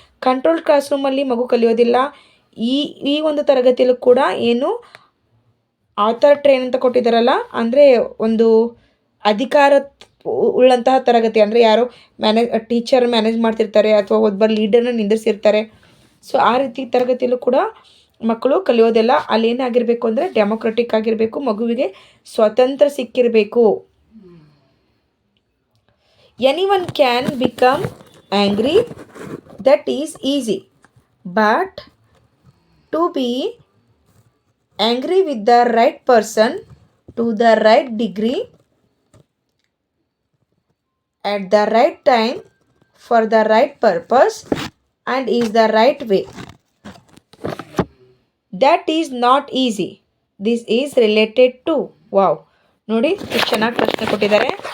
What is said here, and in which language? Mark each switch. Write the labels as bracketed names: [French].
[Kannada] Control class ರೂಮಲ್ಲಿ ಮಗು ಕಲಿಯೋದಿಲ್ಲ. ಈ ಒಂದು ತರಗತಿಯಲ್ಲೂ ಕೂಡ ಏನು ಆಥಾರಿಟೇರಿಯನ್ ಅಂತ ಕೊಟ್ಟಿದ್ದಾರಲ್ಲ, ಅಂದರೆ ಒಂದು ಅಧಿಕಾರ ಉಳ್ಳಂತಹ ತರಗತಿ, ಅಂದರೆ ಯಾರೋ ಟೀಚರ್ ಮ್ಯಾನೇಜ್ ಮಾಡ್ತಿರ್ತಾರೆ ಅಥವಾ ಒಬ್ಬರು ಲೀಡರ್ನ ನಿಂದಿಸಿರ್ತಾರೆ. ಸೊ ಆ ರೀತಿ ತರಗತಿಯಲ್ಲೂ ಕೂಡ ಮಕ್ಕಳು ಕಲಿಯೋದಿಲ್ಲ. ಅಲ್ಲಿ ಏನಾಗಿರಬೇಕು ಅಂದರೆ ಡೆಮೋಕ್ರೆಟಿಕ್ ಆಗಿರಬೇಕು, ಮಗುವಿಗೆ ಸ್ವಾತಂತ್ರ್ಯ ಸಿಕ್ಕಿರಬೇಕು. [English] Anyone can become angry, that is easy, but to be angry with the right person to the right degree at the right time for the right purpose and is the right way, that is not easy. This is related to. [Kannada] wow, ನೋಡಿ ಎಷ್ಟು ಚೆನ್ನಾಗಿ ಪ್ರಶ್ನೆ ಕೊಟ್ಟಿದ್ದಾರೆ.